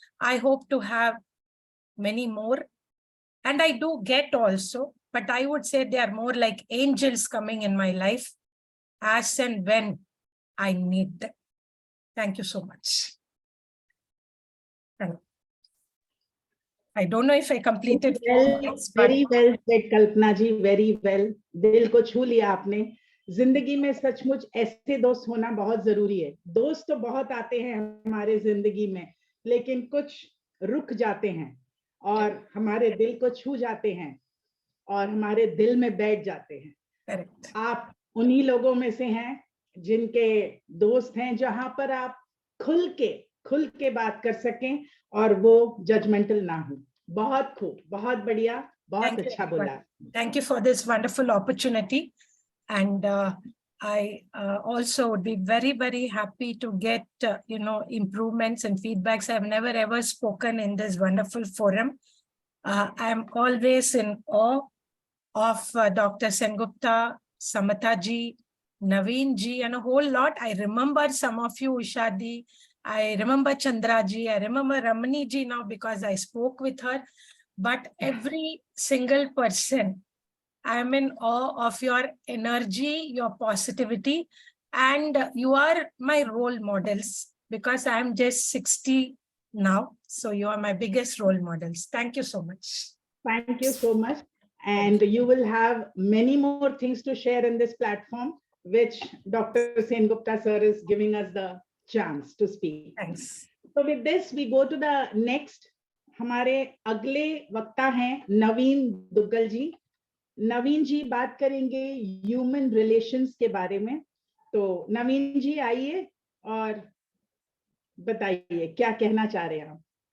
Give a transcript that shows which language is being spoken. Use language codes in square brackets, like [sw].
[en] I hope to have many more, and I do get also, but I would say they are more like angels coming in my life as and when I need them. Thank you so much. I don't know if I completed. Very well said, Kalpana ji, very well. [hi] दिल को छू लिया आपने. जिंदगी में सचमुच ऐसे दोस्त होना बहुत जरूरी है. दोस्त तो बहुत आते हैं हमारे जिंदगी में, लेकिन कुछ रुक जाते हैं और हमारे दिल को छू जाते हैं और हमारे दिल में बैठ जाते हैं. [en] Correct. [hi] आप उन्हीं लोगों में से हैं जिनके दोस्त हैं जहां पर आप खुल के बात कर सकें और वो जजमेंटल ना हो. बहुत खूब, बहुत बढ़िया, बहुत अच्छा बोला. [en] Thank you for this wonderful opportunity, and I also would be very, very happy to get improvements and feedbacks. I have never ever spoken in this wonderful forum. I am always in awe of Dr. Sengupta, Samatha ji, Naveen ji, and a whole lot. I remember some of you, Ushadi. I remember Chandra ji. I remember Ramani ji now because I spoke with her. But every single person, I am in awe of your energy, your positivity, and you are my role models because I am just 60 now. So you are my biggest role models. Thank you so much. Thank you so much. And you will have many more things to share in this platform, which Dr. Sengupta sir is giving us the chance to speak. Thanks. So with this, we go to the next. [hi] हमारे अगले वक्ता हैं नवीन दुग्गल जी. नवीन जी बात करेंगे human relations के बारे में. तो नवीन जी आइए और बताइए क्या कहना चाह रहे हैं आप.